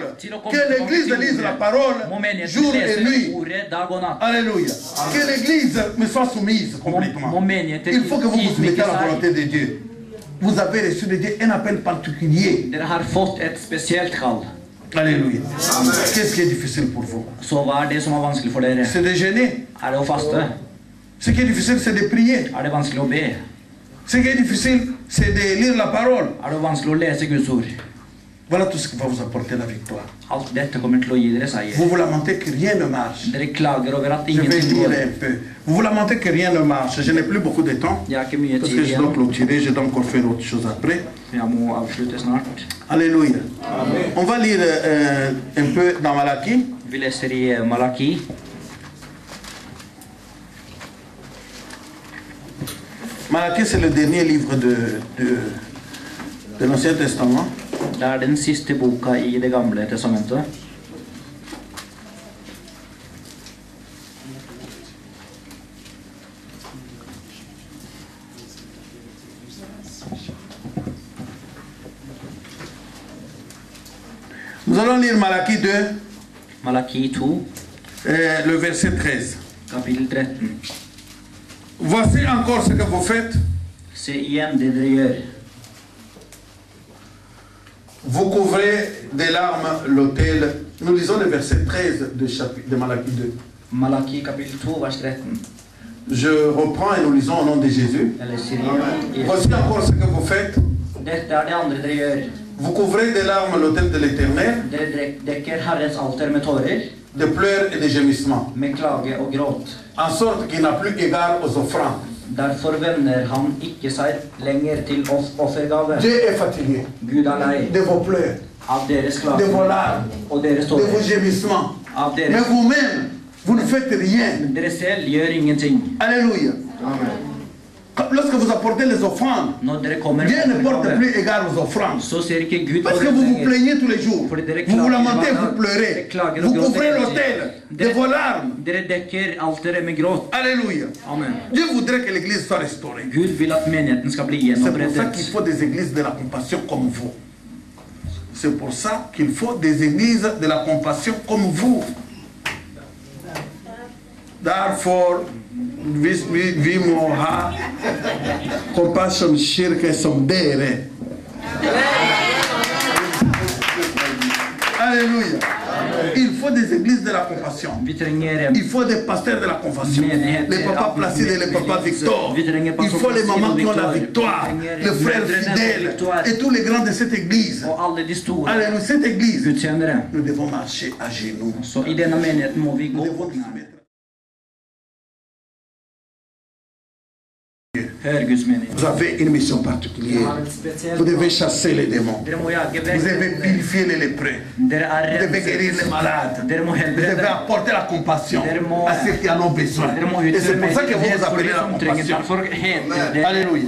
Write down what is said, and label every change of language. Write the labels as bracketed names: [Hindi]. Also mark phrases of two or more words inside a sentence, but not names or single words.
[French] Que l'église lise la parole jour et nuit. Alléluia. Que l'église me soit soumise complètement. Il faut que vous vous soumettez à la volonté de Dieu. Vous avez reçu de Dieu un appel particulier. [Norwegian] Dere har fått et spesielt kall. [French] Alléluia. Qu'est-ce qui est difficile pour vous? [Norwegian] Så hva er det som er vanskelig for dere? [French] C'est de jeûner. [Norwegian] Er det å faste? [French] Ce qui est difficile, c'est de prier. [Norwegian] Er det vanskelig å be? [French] Ce qui est difficile, c'est de lire la parole. [Norwegian] Er det vanskelig å lese Guds ord? [French] Voilà tout ce qui va vous apporter la victoire. [Norwegian] Alt dette kommer til å gi dere seier. [French] Vous vous lamentez que rien ne marche. [Norwegian] Dere klager over at [French] Je vais [Norwegian] ingenting [French] lire [Norwegian] går. [French] un peu. Vous vous lamentez que rien ne marche. Je n'ai plus beaucoup de temps. [Norwegian] Jeg har ikke mye [French] Parce [Norwegian] tid [French] que je dois [Norwegian] igjen. [French] clôturer, je dois encore faire autre chose après. [Norwegian] Jeg må avslutte snart. [French] Alléluia. On va lire un peu dans Malachie. [Norwegian] Vi leser i Malaki. [French] Malachie, c'est le dernier livre de l'Ancien Testament. [Norwegian] Det er den siste boka i Det gamle testamentet. [French] Nous allons lire Malachie 2, [Norwegian] Malaki 2, [French] le verset 13. [Norwegian] kapittel 13. [French] Voici encore ce que vous faites. [Norwegian] Se igjen det dere gjør. [French] Vous couvrez des larmes l'autel. Nous lisons le verset 13 de Malachie 2. [Norwegian] Malaki kapittel 2, vers 13. [French] Je reprends et nous lisons au nom de Jésus. [Norwegian] Jeg leser igjen. [French] Voici encore ce que vous faites. [Norwegian] Dette er det andre dere gjør. [French] Vous couvrez des larmes l'autel de l'Éternel, [Norwegian] Dere dekker Herrens alter med tårer, [French] de pleurs et de gémissements, [Norwegian] med klage og gråt. [French] en sorte qu'il n'a plus égard aux offrandes. [Norwegian] Derfor vender han ikke seg lenger til offergave. [French] Dieu est fatigué [Norwegian] Gud er lei [French] de vos pleurs, [Norwegian] av deres [French] de [Norwegian] klage [French] vos larmes, [Norwegian] og deres [French] de vos [Norwegian] tårer. [French] gémissements. [Norwegian] Av [French] Mais [Norwegian] deres. [French] vous-même, vous ne faites rien. [Norwegian] Men dere selv gjør ingenting. [French] Alléluia. Lorsque vous apportez les offrandes, [Norwegian] Når dere kommer [French] Dieu ne [Norwegian] med [French] porte [Norwegian] offergave, [French] plus égard aux offrandes. [Norwegian] så ser ikke Gud [French] Parce [Norwegian] på [French] que [Norwegian] det [French] vous vous [Norwegian] lenger. [French] plaignez tous les jours. Vous vous lamentez, vous pleurez. Vous couvrez l'autel de vos larmes. [Norwegian] Dere dekker alteret med gråt. [French] Alléluia. Amen. Dieu voudrait que l'église soit restaurée. [Norwegian] Gud vil at menigheten skal bli [French] C'est pour ça qu'il [Norwegian] gjenopprettet. [French] faut des églises de la compassion comme vous. C'est pour ça qu'il faut des églises de la compassion comme vous. [English] Therefore, [Norwegian] vi må ha compassion kirke som dere. [French] Alléluia. Il faut des églises de la compassion. [Norwegian] Vi trenger [French] Il faut des pasteurs de la compassion. Les papas Placide et les papas Victor. Il faut les mamans qui ont la victoire. Les frères fidèles. Et tous les grands de cette église. [Norwegian] og alle de store [French] Alléluia. Cette église, [Norwegian] gudstjenere. [French] nous devons marcher à genoux. [Norwegian] Så i denne menigheten må vi [French] Nous [Norwegian] gå [French] devons [Norwegian] på [French] nous [Norwegian] knær. [French] soumettre. [Norwegian] Hør Guds mening. [French] Vous avez une mission particulière. Vous devez chasser les démons. Vous devez purifier les lépreux. Vous devez guérir les malades. Vous devez apporter la compassion à ceux qui en ont besoin. Et c'est pour ça que vous vous appelez la compassion. Alléluia.